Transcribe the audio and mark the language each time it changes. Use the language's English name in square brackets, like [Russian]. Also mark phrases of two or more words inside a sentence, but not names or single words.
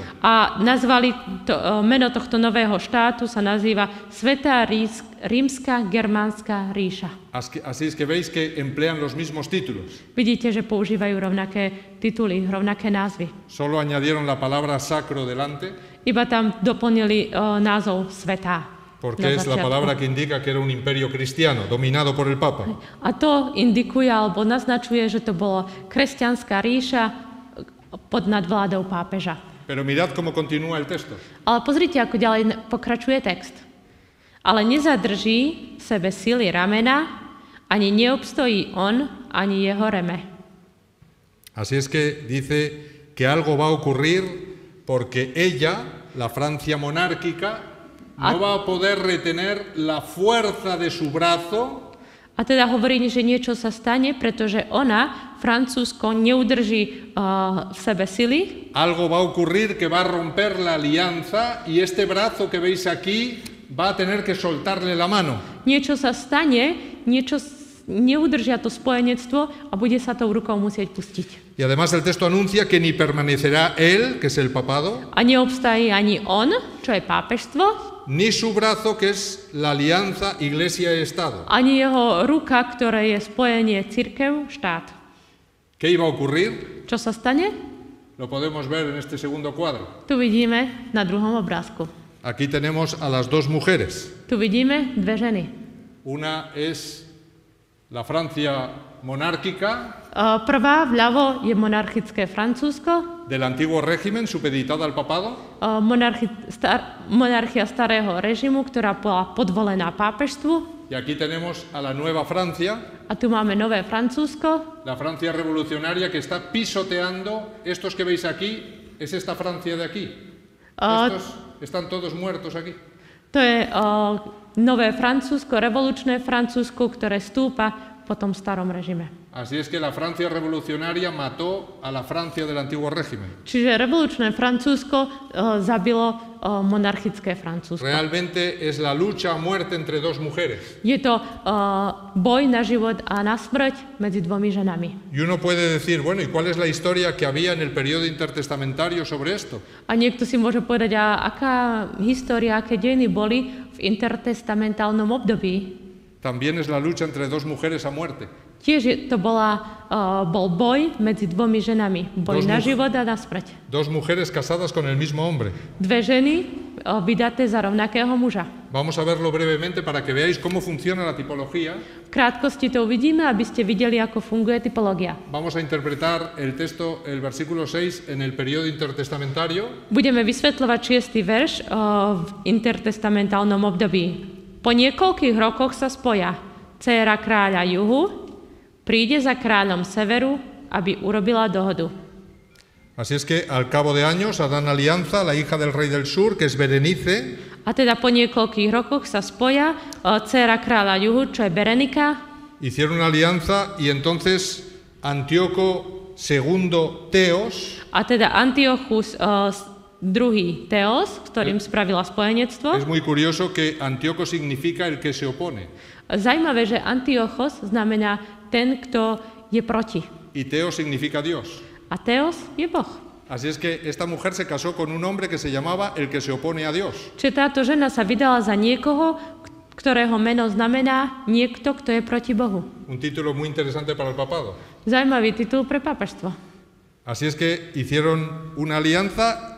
[Slovak] a nazvali meno tohto nového štátu sa nazýva Svätá rímska germánska ríša. [Spanish] Así es que veis que emplean los mismos títulos. [Slovak] Vidíte, že používajú rovnaké tituly, rovnaké názvy. [Spanish] Solo añadieron la palabra sacro delante, [Slovak] Iba tam doplnili názov Svätá. [Spanish] porque [Slovak] na [Spanish] es la [Slovak] začiatku. [Spanish] palabra que indica que era un imperio cristiano, dominado por el Papa. [Slovak] A to indikuje alebo naznačuje, že to bola kresťanská ríša pod nadvládou pápeža. [Spanish] Pero mirad cómo continúa el texto. [Slovak] Ale pozrite, ako ďalej pokračuje text. Ale nezadrží v sebe sily ramena, ani neobstojí on, ani jeho reme. [Spanish] Así es que dice que algo va a ocurrir porque ella, la Francia monárquica, no va a poder retener la fuerza de su brazo. [Slovak] A teda hovorí, že niečo sa stane, pretože ona, Francúzsko, neudrží v sebe sily. [Spanish] Algo va a ocurrir que va a romper la alianza y este brazo que veis aquí va a tener que soltarle la mano. [Slovak] Niečo sa stane, neudržia to spojenectvo a bude sa tou rukou musieť pustiť. [Spanish] Y además el texto anuncia que ni permanecerá él, que es el papado, [Slovak] A neobstají ani on, čo je pápežstvo, [Spanish] ni su brazo, que es la alianza Iglesia-Estado. [Slovak] ani jeho ruka, ktoré je spojenie cirkev, štát. [Spanish] ¿Qué iba a ocurrir? [Slovak] Čo sa stane? [Spanish] Lo podemos ver en este segundo cuadro. [Slovak] Tu vidíme na druhom obrázku. [Spanish] Aquí tenemos a las dos mujeres. [Slovak] Tu vidíme dve ženy. [Spanish] Una es la Francia monárquica [Slovak] Prvá vľavo je monarchické Francúzsko, [Spanish] del antiguo régimen supeditada al papado, [Slovak] monarchia starého režimu, ktorá bola podvolená pápežstvu. [Spanish] y aquí tenemos a la nueva Francia, [Slovak] A tu máme nové Francúzsko, [Spanish] la Francia revolucionaria que está pisoteando. Estos que veis aquí es esta Francia de aquí. Estos están todos muertos aquí. [Slovak] to je nové Francúzsko, revolučné Francúzsko, ktoré stúpa po tom starom režime. [Spanish] Así es que la Francia revolucionaria mató a la Francia del antiguo régimen. [Slovak] Čiže revolučné Francúzsko zabilo monarchické Francúzsko. [Spanish] Realmente es la lucha a muerte entre dos mujeres. [Slovak] Je to boj na život a na smrť medzi dvomi ženami. [Spanish] Y uno puede decir, bueno, ¿y cuál es la historia que había en el periodo intertestamentario sobre esto? [Slovak] A niekto si môže povedať, a aká história, aké dejiny boli v intertestamentálnom období. [Spanish] También es la lucha entre dos mujeres a muerte. [Slovak] Tiež to bol boj medzi dvomi ženami. Boj na život a na smrť. [Spanish] Dos mujeres casadas con el mismo hombre. [Slovak] Dve ženy vydaté za rovnakého muža. [Spanish] Vamos a verlo brevemente para que veáis cómo funciona la tipología. [Slovak] V krátkosti to uvidíme, aby ste videli, ako funguje typológia. [Spanish] Vamos a interpretar el texto, el versículo 6, en el periodo intertestamentario. [Slovak] Budeme vysvetľovať 6. verš v intertestamentálnom období. Po niekoľkých rokoch sa spoja. Dcéra kráľa juhu príde za kráľom severu, aby urobila dohodu. [Spanish] Así es que al cabo de años harán alianza la hija del rey del sur, que es Berenice. [Slovak] A teda po niekoľkých rokoch sa spoja dcéra kráľa juhu, čo je Berenika. [Spanish] Hicieron una alianza y entonces Antíoco II Teos. [Slovak] A teda Antiochus druhý Teos, s ktorým spravila spojenectvo. [Spanish] Es muy curioso que Antíoco significa el que se opone. [Slovak] Zajímavé, že Antiochos znamená ten, kto je proti. [Spanish] Y Teos significa Dios. [Slovak] A Teos je Boh. [Spanish] Así es que esta mujer se casó con un hombre que se llamaba el que se opone a Dios. [Slovak] Čiže táto žena sa vydala za niekoho, ktorého meno znamená niekto, kto je proti Bohu. [Spanish] Un título muy interesante para el papado. [Slovak] Zajímavý titul pre pápežstvo. [Spanish] Así es que hicieron una alianza.